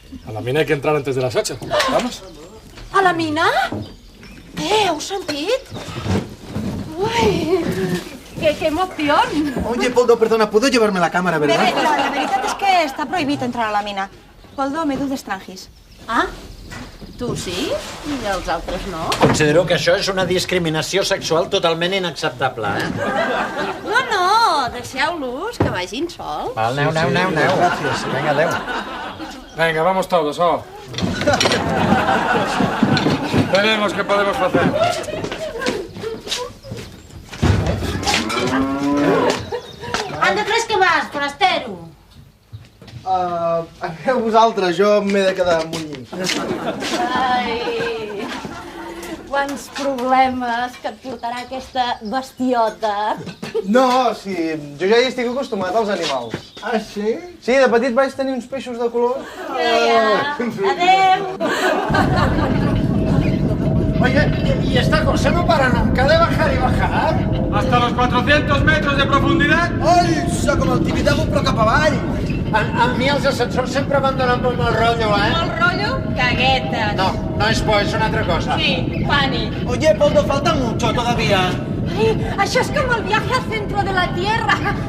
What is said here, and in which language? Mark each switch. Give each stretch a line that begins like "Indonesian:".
Spanish: A la mina hay que entrar antes de las 8. Vamos.
Catalan: A la mina? Heu sentit? Ui,
Spanish: qué emoción. Oye, Poldo, perdona, ¿puedo llevarme la cámara, verdad?
Catalan: La veritat és que està prohibit entrar a la mina. Poldo, me du d'estrangis. Ah, tu sí? I els altres no? Considero que això és una discriminació sexual totalment inacceptable, No, deixeu-los, que vagin sols. Val, aneu. Gràcies. Vinga, adéu.
Spanish: Venga, vamos todos, oh. Veremos qué podemos hacer. Anda, tres que vas, forastero.
Catalan: Aneu vosaltres, jo m'he de quedar amb Muñi. Ai, quants problemes que et portarà aquesta bestiota. No, sí, jo ja hi estic acostumat als animals. Ah, sí? Sí, de petit vaig tenir uns peixos de color. Adéu.
Spanish: Oye, ¿y esta cosa no para nunca de bajar y bajar? Hasta los 400 metros de profundidad.
Catalan: Ai, sóc com el Tibidabo, però cap avall. A mi els ascensors sempre m'han donat molt mal rotllo, Mal rollo, caguetes. No és por, és una altra cosa. Sí, pànic.
Spanish: Oye, Poldo, falta mucho todavía.
Catalan: Ai, això és com el
Spanish: viaje al centro de la Tierra.